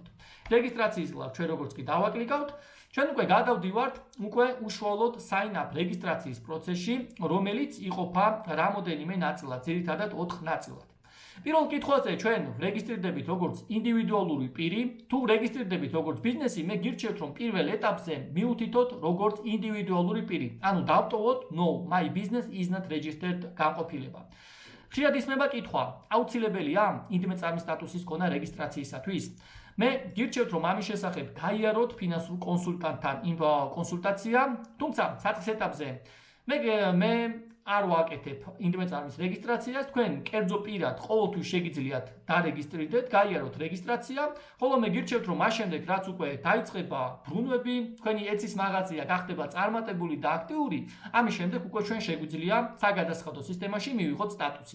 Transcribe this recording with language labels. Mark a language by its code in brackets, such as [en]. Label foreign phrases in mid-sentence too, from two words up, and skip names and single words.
[ka] რეგისტრაციის ლավ ჩვენ როგორც კი დავაკლიკავთ, ჩვენ უკვე გადავდივართ უშუალოდ [en] sign up [ka] რეგისტრაციის პროცესში, რომელიც იყოფა რამოდენიმე ნაწილად, ძირითადად 4 ნაწილად. პირველ კითხვაზე ჩვენ რეგისტრირდებით როგორც ინდივიდუალური პირი, თუ რეგისტრირდებით როგორც ბიზნესი, მე გირჩევთ რომ პირველ ეტაპზე მიუთითოთ როგორც ინდივიდუალური პირი. ანუ დავტოვოთ [en] no my business is not registered [ka] განყოფილება. ხშირად ისმება კითხვა, აუცილებელია ინდივიდუალური სტატუსის ქონა რეგისტრაციისათვის? მე გირჩევთ რომ ამის შესახებ გაიაროთ ფინანსურ კონსულტანტთან კონსულტაცია, თუმცა საწყის ეტაპზე მე არ ვაკეთებ ინდივიდუალიზმის რეგისტრაციას, თქვენ კერძო პირად ყოველთვის შეგიძლიათ დარეგისტრირდეთ, გაიაროთ რეგისტრაცია, ხოლო მე გირჩევთ რომ მას შემდეგ რაც უკვე დაიწყება ბრუნვები, თქვენი etsy-ის მაღაზია გახდება წარმატებული და აქტიური, ამის შემდეგ უკვე ჩვენ შეგვიძლია საგადასახადო სისტემაში მივიღოთ სტატუსი.